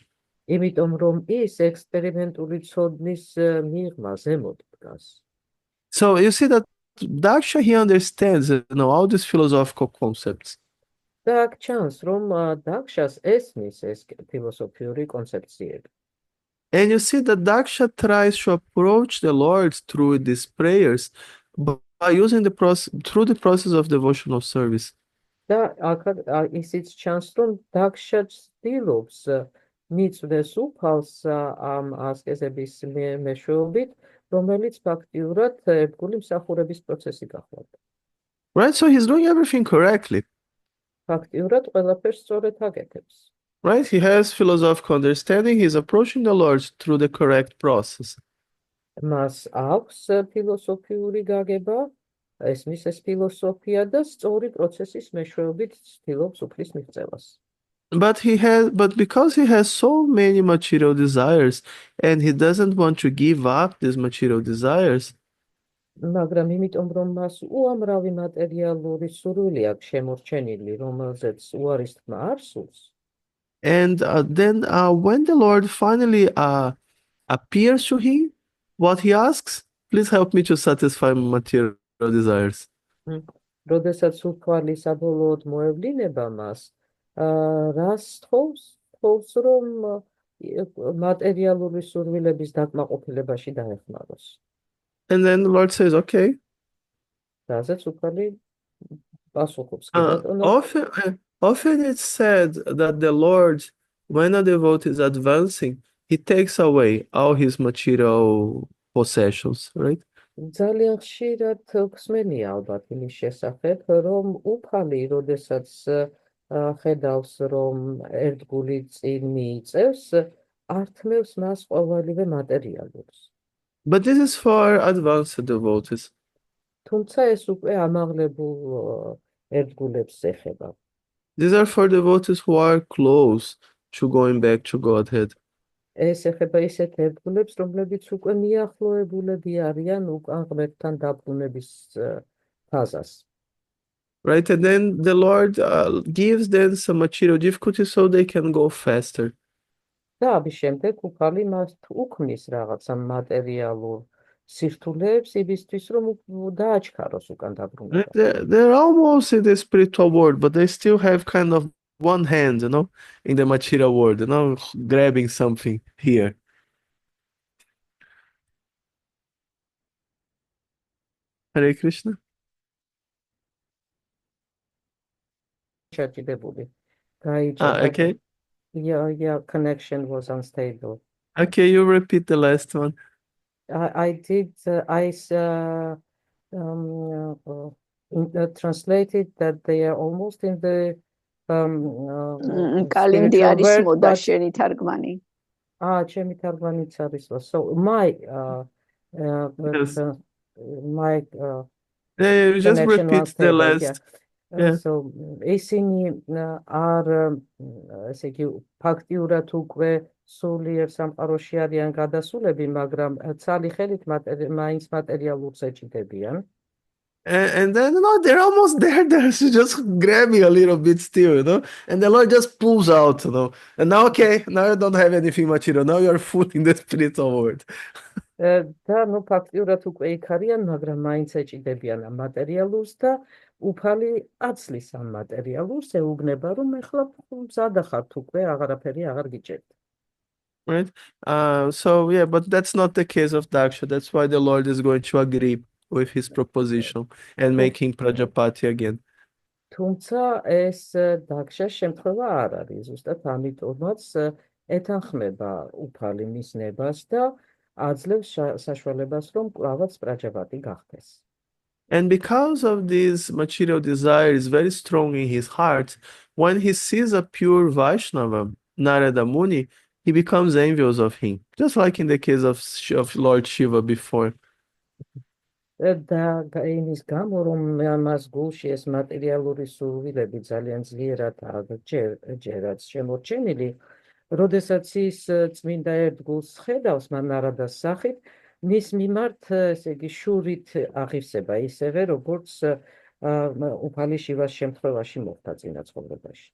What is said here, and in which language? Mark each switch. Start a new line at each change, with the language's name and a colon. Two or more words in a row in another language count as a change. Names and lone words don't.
Georgian: იმიტომ რომ ის ექსპერიმენტული ცოდნის მიღმა ზემოთ დგას.
English: So you see that Daksha, he understands, all these philosophical concepts.
Georgian: და აქ ჩანს, რომ დაგშას ესმის ეს ფილოსოფიური კონცეფციები.
English: And you see that Daksha tries to approach the Lord through these prayers by using through the process of devotional service.
Georgian: და აქ ისიც ჩანს, რომ დაგშა ცდილობს მიწვდეს უფალს ამ ასკეზების მეშვეობით, რომელიც ფაქტიურად ერთგული მსახურების პროცესი გახლავთ.
English: Right, so he's doing everything correctly.
Georgian: ფაქტიურად ყველაფერს სწორედ აკეთებს.
English: Right, he has philosophical understanding, he's approaching the Lord through the correct process.
Georgian: მას აქვს ფილოსოფიური გაგება, ესმის ეს ფილოსოფია და სწორი პროცესის მეშვეობით ცდილობს უფლის მიღწევას.
English: But because he has so many material desires and he doesn't want to give up these material desires,
Georgian: მაგრამ იმიტომ რომ მას უამრავი მატერიალური სურვილი აქვს შემორჩენილი, რომელზეც უარის თქმა არ სურს.
English: and then when the Lord finally appears to him, what he asks, please help me to satisfy my material desires.
Georgian: როდესაც უფალი საბოლოოდ მოევლინება მას, რას თხოვს, რომ მატერიალური სურვილების დაკმაყოფილებაში დაეხმაროს.
English: And then the Lord says, okay.
Georgian: რაზეც უფალი პასუხობს.
English: Often it's said that the Lord, when a devotee is advancing, he takes away all his material possessions, right?
Georgian: ძალიან ხშირად ხსმენია ალბათ იმის შესახებ, რომ უფალი, როდესაც ხედავს, რომ ერთგული წინ მიიწევს, ართმევს მას ყოველივე მატერიალურს.
English: But this is for advanced devotees.
Georgian: თუმცა ეს უკვე ამაღლებულ ერთგულებს ეხება.
English: These are for devotees who are close to going back to Godhead.
Georgian: ეს ეხება ისეთ ერთგულებს, რომლებიც უკვე მიახლოებულები არიან უკან ღმერთთან დაბრუნების ფაზას.
English: Right, and then the Lord gives them some material difficulties so they can go faster.
Georgian: და ამის შემდეგ უფალი მას უქმნის რაღაცა მატერიალურ სირთულეებს იმისთვის, რომ დააჩქაროს უკან დაბრუნება.
English: They're almost in the spiritual world, but they still have kind of one hand, in the material world, grabbing something here. Hare Krishna. Okay. Okay. Your connection was unstable. Okay, you repeat the last one. I did. I translated that they are almost in the
Georgian: კალენდი არის მოდა შენი თარგმანი. ჩემი თარგმანიც არის.
English: So my you just repeat the last. Yeah.
Georgian: So ისინი არ ესე იგი ფაქტიურად უკვე სულიერ სამყაროში არიან გადასულები, მაგრამ ცალი ხელით მაინც მატერიალურს ეჭიდებიან.
English: And then, they're almost there. They're just grabbing a little bit still. And the Lord just pulls out. And now, okay, now you don't have anything material. Now you're full in the spiritual world.
Georgian: და ფაქტიურად უკვე იქ არიან, მაგრამ მაინც ეჭიდებიან ამ მატერიალურს და უფალი აცლის ამ მატერიალურს, ეუბნება, რომ ეხლა მზადა ხართ უკვე, აღარაფერი აღარ გიჭერთ.
English: Right? But that's not the case of Daksha. That's why the Lord is going to agree with his proposition and make him Prajapati again.
Georgian: თუმცა ეს დაქშას შემთხვევა არ არის, ზუსტად ამიტომაც ეთანხმება უფალი მის ნებას და აძლევს საშუალებას, რომ კვლავაც პრაჯაპატი გახდეს.
English: And because of this material desire is very strong in his heart, when he sees a pure Vaishnava, Narada Muni, he becomes envious of him, just like in the case of Lord Shiva before.
Georgian: და იმის გამო, რომ მას გულში ეს მატერიალური სურვილები ძალიან ძლიერად ჯერაც შემორჩენილი, როდესაც ის წმინდა ერთგულს ხედავს მანარადას სახით, მის მიმართ, ესე იგი, შურით აღივსება ისევე, როგორც უფალი შივას შემთხვევაში მოხდა წინა ცხოვრებაში.